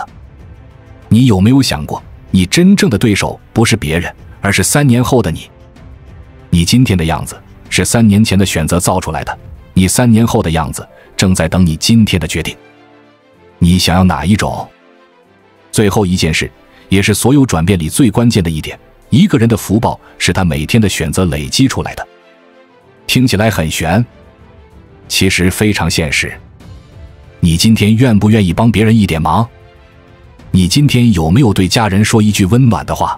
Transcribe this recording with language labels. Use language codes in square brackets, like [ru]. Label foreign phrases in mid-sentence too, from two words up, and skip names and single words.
[zh] 你有沒有想過，你真正的对手不是別人，而是3年後的你？你今天的樣子是3年前的選擇造出來的，你3年後的樣子正在等你今天的決定。你想要哪一種？最後一件事，也是所有轉變裡最關鍵的一點，一個人的福報是他每天的選擇累積出來的。聽起來很玄，其實非常現實。你今天願不願意幫別人一點忙？你今天有沒有對家人說一句溫暖的話？